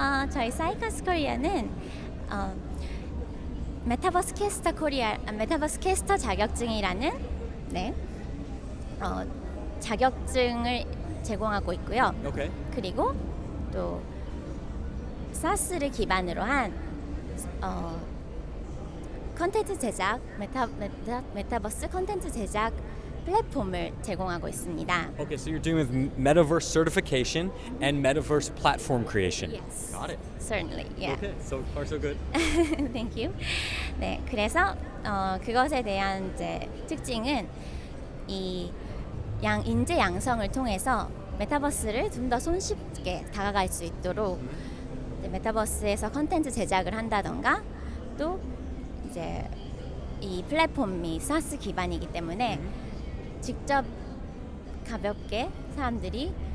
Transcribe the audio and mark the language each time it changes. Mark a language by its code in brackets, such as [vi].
[ko] 저희 사이커스 코리아는 메타버스 캐스터 자격증이라는 자격증을 제공하고 있고요. [en] Okay. [ko] 그리고 또 사스를 기반으로 한 컨텐츠 제작 메타버스 컨텐츠 제작 플랫폼을 제공하고 있습니다. [en] Okay, so you're doing with Metaverse certification and Metaverse platform creation. Yes. Got it. Certainly. Yeah. Okay, so far so good. Thank you. [ko] 네, 그래서 그것에 대한 이제 특징은 이 인재 양성을 통해서 메타버스를 좀 더 손쉽게 다가갈 수 있도록 메타버스에서 컨텐츠 제작을 한다던가 또 이제 이 플랫폼이 사스 기반이기 때문에 직접 가볍게 사람들이